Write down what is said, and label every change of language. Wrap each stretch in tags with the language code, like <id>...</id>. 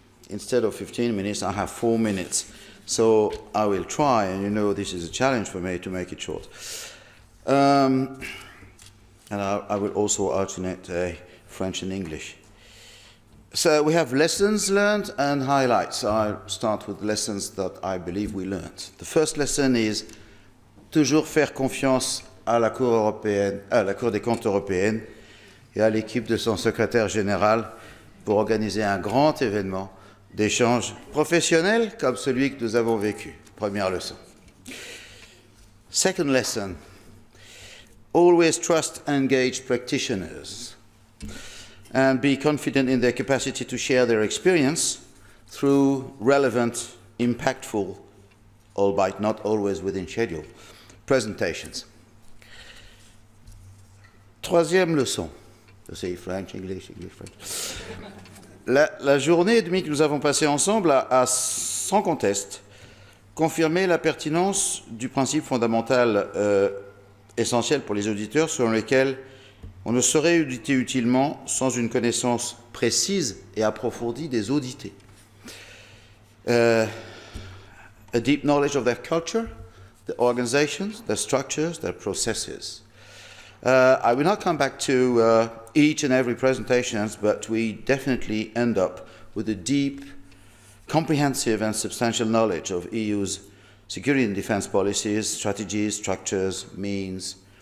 <en>Instead of 15 minutes, I have 4 minutes. So I will try, and you know this is a challenge for me to make it short. And I will also alternate French and English. So we have lessons learned and highlights. I'll start with lessons that I believe we learned. The first lesson is</en> <fr>toujours faire confiance à la Cour européenne, à la Cour des comptes européenne et à l'équipe de son secrétaire général pour organiser un grand événement d'échange professionnel comme celui que nous avons vécu. Première leçon.</fr> <en>Second lesson, always trust engaged practitioners and be confident in their capacity to share their experience through relevant, impactful, albeit not always within schedule, presentations.</en> <fr>Troisième leçon. C'est French, English, French. La journée et demie que nous avons passée ensemble a sans conteste confirmé la pertinence du principe fondamental essentiel pour les auditeurs selon lequel on ne saurait auditer utilement sans une connaissance précise et approfondie des audités.</fr> <en>A deep knowledge of their culture, their organizations, their structures, their processes. I will not come back to each and every presentation, but we definitely end up with a deep, comprehensive and substantial knowledge of EU's security and defense policies, strategies, structures, means.</en>